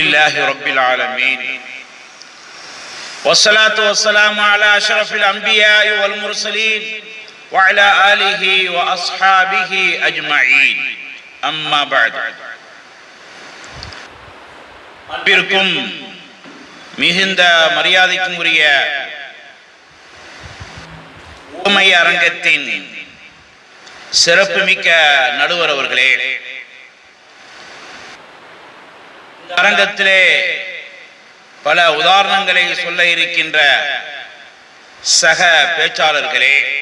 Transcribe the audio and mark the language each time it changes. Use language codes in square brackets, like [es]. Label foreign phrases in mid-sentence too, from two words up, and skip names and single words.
[ar] لله رب العالمين والصلاة والسلام على أشرف الأنبياء والمرسلين وعلى آله وأصحابه أجمعين أما بعد [ta] அன்பிற்கும் மிகுந்த மரியாதைக்கும் உரிய உவமை அரங்கத்தின் சிறப்புமிக்க நடுவர் அவர்களே, அரங்கத்திலே பல உதாரணங்களை சொல்ல இருக்கின்ற சக பேச்சாளர்களே,